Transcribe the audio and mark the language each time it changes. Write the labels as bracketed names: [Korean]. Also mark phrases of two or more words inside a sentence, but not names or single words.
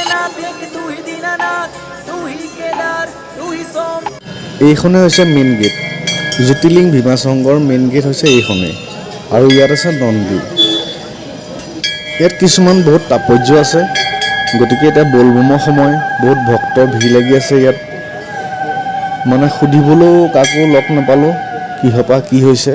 [Hindi] बात है कि तू ही दीनानाथ, तू ही केदार, तू ही सोम। [Assamese] এইখনে হৈছে [English] main gate. [Assamese] জ্যোতিৰ্লিংগ ভীমাশংকৰ [English] main gate [Assamese] হৈছে এইখনেই, আৰু ইয়াত আছে নন্দী। ইয়াত কিছুমান বহুত তাৎপৰ্য আছে, গতিকে এতিয়া বলবমৰ সময়, বহুত ভক্তৰ ভিৰ লাগি আছে ইয়াত। মানে সুধিবলৈও কাকো লগ নাপালোঁ, কিহৰ পৰা কি হৈছে।